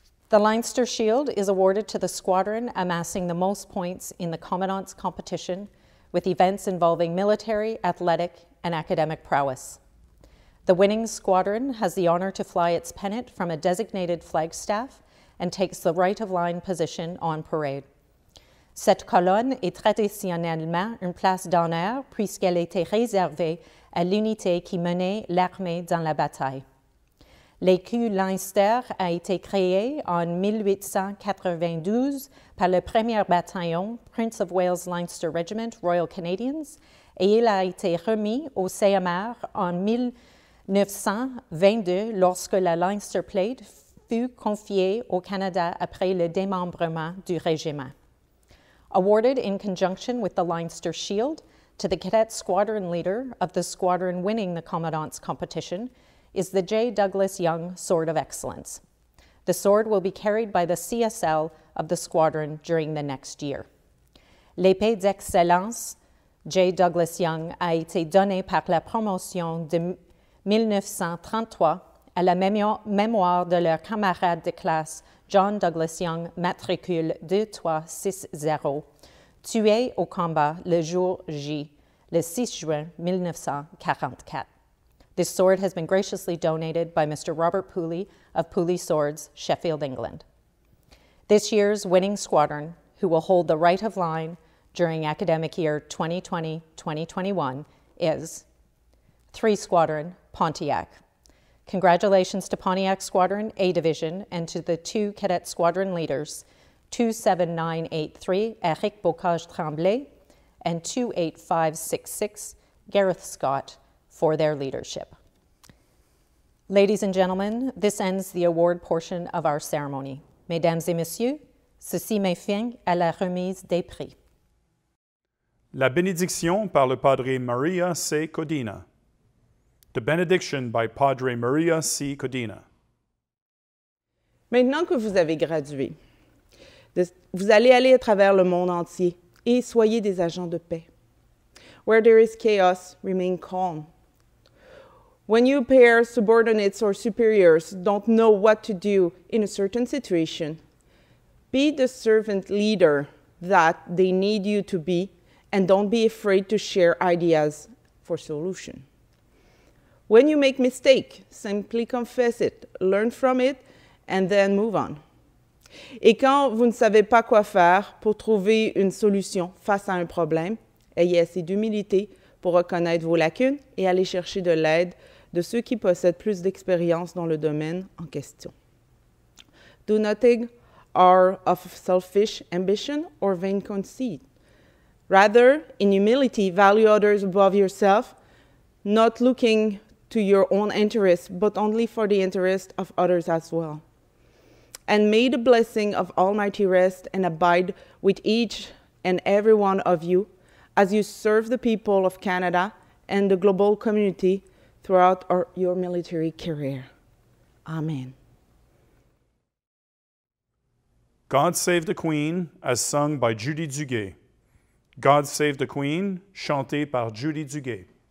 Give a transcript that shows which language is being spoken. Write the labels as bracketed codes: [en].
[en] The Leinster Shield is awarded to the squadron amassing the most points in the Commandant's competition with events involving military, athletic, and academic prowess. The winning squadron has the honor to fly its pennant from a designated flagstaff and takes the right-of-line position on parade. [fr] Cette colonne est traditionnellement une place d'honneur puisqu'elle était réservée à l'unité qui menait l'armée dans la bataille. L'écu Leinster a été créé en 1892 par le 1er bataillon Prince of Wales Leinster Regiment Royal Canadians et il a été remis au CMR en 1922 lorsque la Leinster Plate fut confiée au Canada après le démembrement du régiment. [en] Awarded in conjunction with the Leinster Shield to the cadet squadron leader of the squadron winning the Commandant's competition is the J. Douglas Young Sword of Excellence. The sword will be carried by the CSL of the squadron during the next year. [fr] L'épée d'excellence J. Douglas Young a été donnée par la promotion de 1933 à la mémoire de leur camarade de classe John Douglas Young, matricule 2360, tué au combat le jour J, le 6 juin 1944. [en] This sword has been graciously donated by Mr. Robert Pooley of Pooley Swords, Sheffield, England. This year's winning squadron, who will hold the right of line during academic year 2020-2021, is 3 Squadron, Pontiac. Congratulations to Pontiac Squadron A Division and to the 2 cadet squadron leaders, 27983 Eric Bocage-Tremblay and 28566 Gareth Scott, for their leadership. Ladies and gentlemen, this ends the award portion of our ceremony. [fr] Mesdames et messieurs, ceci met fin à la remise des prix. La bénédiction par le Padre Maria C. Codina. [en] The benediction by Padre Maria C. Codina. [fr] Maintenant que vous avez gradué, vous allez aller à travers le monde entier et soyez des agents de paix. [en] Where there is chaos, remain calm. When you pair subordinates or superiors don't know what to do in a certain situation, be the servant leader that they need you to be and don't be afraid to share ideas for solution. When you make mistake, simply confess it, learn from it, and then move on. [fr] Et quand vous ne savez pas quoi faire pour trouver une solution face à un problème, ayez assez d'humilité pour reconnaître vos lacunes et aller chercher de l'aide de ceux qui possèdent plus d'expérience dans le domaine en question. [en] Do nothing out of selfish ambition or vain conceit. Rather, in humility, value others above yourself, not looking to your own interests, but only for the interest of others as well. And may the blessing of Almighty rest and abide with each and every one of you as you serve the people of Canada and the global community throughout your military career. Amen. God Save the Queen, as sung by Judy Duguay. [fr] God Save the Queen, chanté par Judy Duguay.